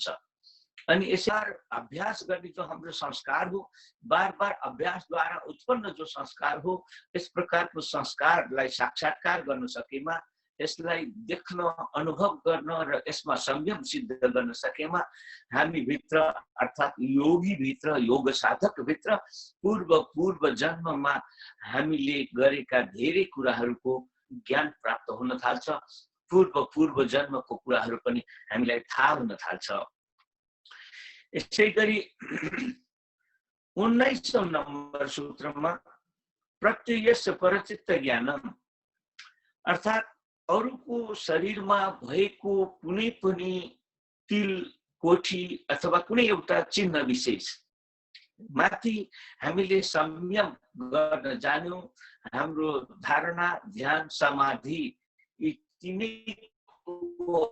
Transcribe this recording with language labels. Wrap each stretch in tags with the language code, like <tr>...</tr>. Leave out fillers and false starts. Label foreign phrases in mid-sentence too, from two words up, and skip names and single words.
<ne>अनि यसै अभ्यास गर्ने जो हाम्रो संस्कार हो, बार बार अभ्यासद्वारा उत्पन्न जो संस्कार हो, यस प्रकारको संस्कारलाई साक्षात्कार गर्न सकेमा, यसलाई देख्न अनुभव गर्न र यसमा संयम सिद्ध गर्न सकेमा हामी भित्र अर्थात् योगी भित्र, योग साधक भित्र पूर्व जन्ममा हामीले गरेका धेरै कुराहरूको ज्ञान प्राप्त हुन थाल्छ। पूर्व जन्मको कुराहरू पनि हामीलाई थाहा हुन थाल्छ। यसै गरी 19औं नम्बर सूत्रमा</ne> <sa>प्रत्ययस्य परचित्त ज्ञानम</sa> <ne>अर्थात् अरूको शरीरमा भएको कुनै पनि तिल, कोठी अथवा कुनै एउटा चिन्ह विशेष माथि हामीले संयम गर्न जान्यौं, हाम्रो धारणा, ध्यान, समाधि यी तिनैको</ne>